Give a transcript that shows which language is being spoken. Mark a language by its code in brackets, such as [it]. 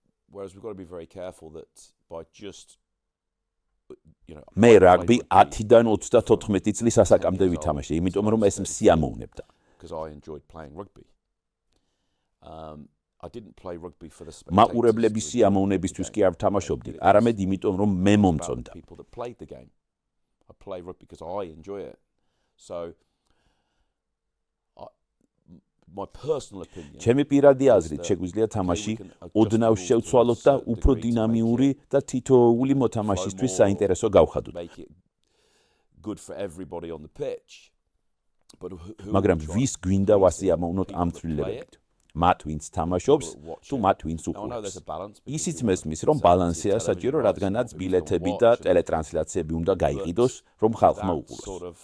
[en] Whereas we've got to be very careful that by just [ka] მე რაგბი 10-დან 34 წლის ასაკამდე ვითამაშე, იმიტომ რომ ეს მსიამოვნებდა. [en] Because I enjoyed playing rugby. I didn't play rugby for the [ka] მაყურებლების სიამოვნებისთვის კი არ ვთამაშობდი, არამედ იმიტომ რომ მე მომწონდა. [en] People that played the game. I play rugby because I enjoy it. So my personal opinion. [ka] ჩემი პირადი აზრით შეგვიძლია თამაში ოდნავ შევცვალოთ და უფრო დინამიური და თითოეული მოთამაშისთვის საინტერესო გავხადოთ. [en] Good for everybody on the pitch. [ka] მაგრამ ვის გვინდა ვასიამოვნოთ ამ ცვლილებებით? მათ ვინც თამაშობს თუ მათ ვინც უყურებს. ისიც მესმის რომ ბალანსია საჭირო, რადგანაც ბილეთები და ტელეტრანსლაციები უნდა გაიყიდოს, რომ ხალხმა უყუროს.